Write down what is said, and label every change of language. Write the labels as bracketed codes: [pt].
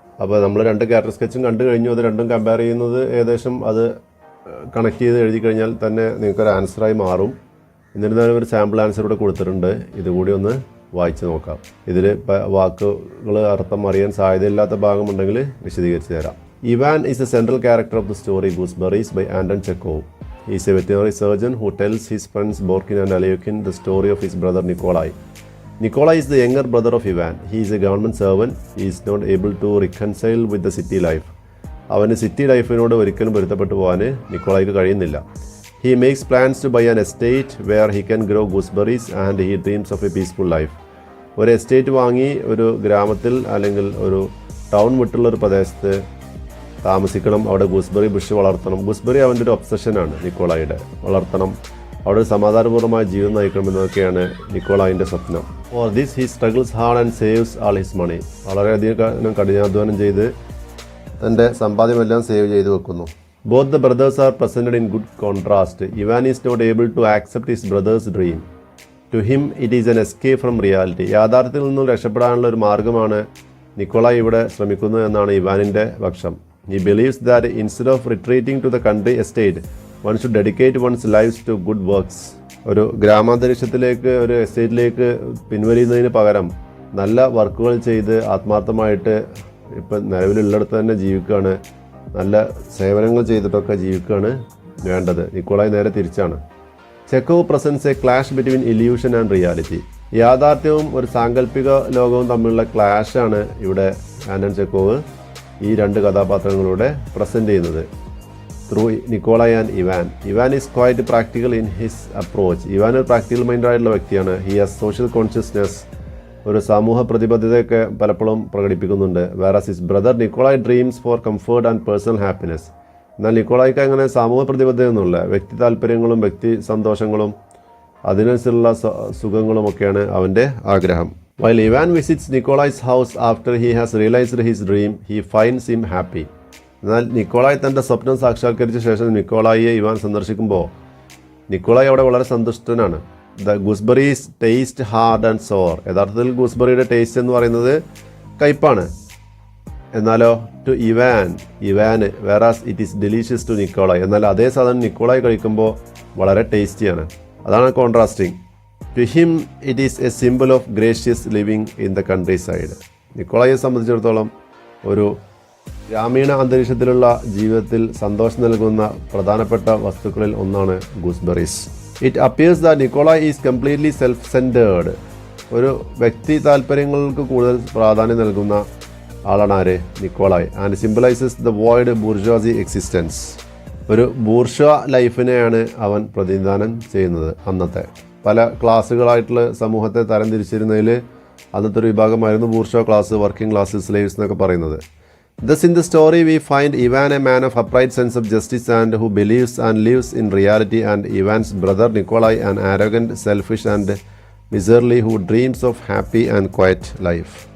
[ml] അപ്പോൾ നമ്മൾ രണ്ട് ക്യാരക്ടർ സ്കെച്ചും കണ്ടു കഴിഞ്ഞു. അത് രണ്ടും കമ്പയർ ചെയ്യുന്നത് ഏകദേശം അത് കണക്ട് ചെയ്ത് എഴുതി കഴിഞ്ഞാൽ തന്നെ നിങ്ങൾക്കൊരു ആൻസറായി മാറും. എന്നിരുന്നാലും ഒരു സാമ്പിൾ ആൻസർ കൂടെ കൊടുത്തിട്ടുണ്ട്. ഇതുകൂടി ഒന്ന് വായിച്ച് നോക്കാം. ഇതിൽ വാക്കുകൾ അർത്ഥം അറിയാൻ സാധ്യതയില്ലാത്ത ഭാഗമുണ്ടെങ്കിൽ വിശദീകരിച്ച് തരാം. [en] Ivan is a central character of the story gooseberries by Anton Chekhov. He is a veterinary surgeon who tells his friends Borkin and Alyoshin the story of his brother Nikolai. Nikolai is the younger brother of Ivan. He is a government servant. He is not able to reconcile with the city life. [ml] അവന് city ലൈഫിനോട് ഒരിക്കലും പൊരുത്തപ്പെട്ടു പോകാൻ നിക്കോളായിക്ക് കഴിയുന്നില്ല. [en] He makes plans to buy an estate where he can grow gooseberries and he dreams of a peaceful life. [ml] ഒരു estate വാങ്ങി ഒരു ഗ്രാമത്തിൽ അല്ലെങ്കിൽ ഒരു ടൗൺ വിട്ടുള്ളൊരു പ്രദേശത്ത് താമസിക്കണം. അവിടെ ഗൂസ്ബെറി ബുഷ് വളർത്തണം. ഗൂസ്ബെറി അവൻ്റെ ഒരു ഒബ്സഷനാണ് നിക്കോളായിയുടെ. വളർത്തണം, അവിടെ ഒരു സമാധാനപൂർവ്വമായ ജീവിതം നയിക്കണമെന്നതൊക്കെയാണ് നിക്കോളായിൻ്റെ സ്വപ്നം. [en] For this he struggles hard and saves all his money. [ml] വളരെയധികം കഠിനാധ്വാനം ചെയ്ത് തൻ്റെ സമ്പാദ്യമെല്ലാം സേവ് ചെയ്ത് വെക്കുന്നു. [en] Both the brothers are presented in good contrast. Ivan is not able to accept his brother's dream. To him it is an escape from reality. [ml] യാഥാർത്ഥ്യത്തിൽ നിന്നും രക്ഷപ്പെടാനുള്ള ഒരു മാർഗ്ഗമാണ് നിക്കോളായി ഇവിടെ ശ്രമിക്കുന്നത് എന്നാണ് ഇവാനിൻ്റെ പക്ഷം. [en] He believes that instead of retreating to the country estate, one should dedicate one's lives to good works. [ml] ഒരു ഗ്രാമാന്തരീക്ഷത്തിലേക്ക്, ഒരു എസ്റ്റേറ്റിലേക്ക് പിൻവലിയുന്നതിന് പകരം നല്ല വർക്കുകൾ ചെയ്ത് ആത്മാർത്ഥമായിട്ട് ഇപ്പം നിലവിലുള്ളിടത്ത് തന്നെ ജീവിക്കുകയാണ്, നല്ല സേവനങ്ങൾ ചെയ്തിട്ടൊക്കെ ജീവിക്കുകയാണ് വേണ്ടത്. നിക്കോളായി നേരെ തിരിച്ചാണ്. [en] Chekhov presents a clash between illusion and reality. [ml] യാഥാർത്ഥ്യവും ഒരു സാങ്കല്പിക ലോകവും തമ്മിലുള്ള ക്ലാഷാണ് ഇവിടെ ആൻഡൺ ചെക്കോവ് ഈ രണ്ട് കഥാപാത്രങ്ങളുടെ പ്രസൻറ്റ് ചെയ്യുന്നത്. [en] Through Nikolai and Ivan. Ivan is quite practical in his approach. [ml] Ivan ഒരു പ്രാക്ടിക്കൽ മൈൻഡായിട്ടുള്ള വ്യക്തിയാണ്. [en] He has social consciousness. [ml] ഒരു സമൂഹ പ്രതിബദ്ധതയൊക്കെ പലപ്പോഴും പ്രകടിപ്പിക്കുന്നുണ്ട്. [en] Whereas his brother Nikolai dreams for comfort and personal happiness. [ml] എന്നാൽ നിക്കോളായിക്ക് അങ്ങനെ സമൂഹ പ്രതിബദ്ധതയൊന്നുമില്ല. വ്യക്തി താല്പര്യങ്ങളും വ്യക്തി സന്തോഷങ്ങളും അതിനനുസരിച്ചുള്ള സുഖങ്ങളുമൊക്കെയാണ് അവൻ്റെ ആഗ്രഹം. [en] While Ivan visits Nikolai's house after he has realized his dream, he finds him happy. [ml] എന്നാൽ നിക്കോളായി തൻ്റെ സ്വപ്നം സാക്ഷാത്കരിച്ച ശേഷം നിക്കോളായിയെ ഇവാൻ സന്ദർശിക്കുമ്പോൾ നിക്കോളായി അവിടെ വളരെ സന്തുഷ്ടനാണ്. [en] The gooseberries taste hard and sour. [ml] യഥാർത്ഥത്തിൽ ഗൂസ്ബെറിയുടെ ടേസ്റ്റ് എന്ന് പറയുന്നത് കയ്പാണ്. എന്നാലോ [en] To Ivan വേറാസ് it is delicious to Nikolai. [ml] എന്നാൽ അതേ സാധനം നിക്കോളായി കഴിക്കുമ്പോൾ വളരെ ടേസ്റ്റിയാണ്. അതാണ് contrasting. [en] To him, it is a symbol of gracious living in the countryside. [ml] നിക്കോളായിയെ സംബന്ധിച്ചിടത്തോളം ഒരു ഗ്രാമീണ അന്തരീക്ഷത്തിലുള്ള ജീവിതത്തിൽ സന്തോഷം നൽകുന്ന പ്രധാനപ്പെട്ട വസ്തുക്കളിൽ ഒന്നാണ് gooseberries. [en] It appears that Nikolai is completely self centred. [ml] ഒരു വ്യക്തി താല്പര്യങ്ങൾക്ക് കൂടുതൽ പ്രാധാന്യം നൽകുന്ന ആളാണ് ആര്? Nikolai. [en] And symbolises the void bourgeoisie existence. [ml] ഒരു ബൂർഷ്വാ ലൈഫിനെയാണ് അവൻ പ്രതിനിധാനം ചെയ്യുന്നത്. അന്നത്തെ പല ക്ലാസ്സുകളായിട്ടുള്ള സമൂഹത്തെ തരംതിരിച്ചിരുന്നതിൽ അന്നത്തെ ഒരു വിഭാഗമായിരുന്നു bourgeois class, working class, slaves എന്നൊക്കെ പറയുന്നത്. [en] Thus in the story we find Ivan a man of upright sense of justice and who believes and lives in reality, and Ivan's brother Nikolai an arrogant, selfish and miserly who dreams of happy and quiet life.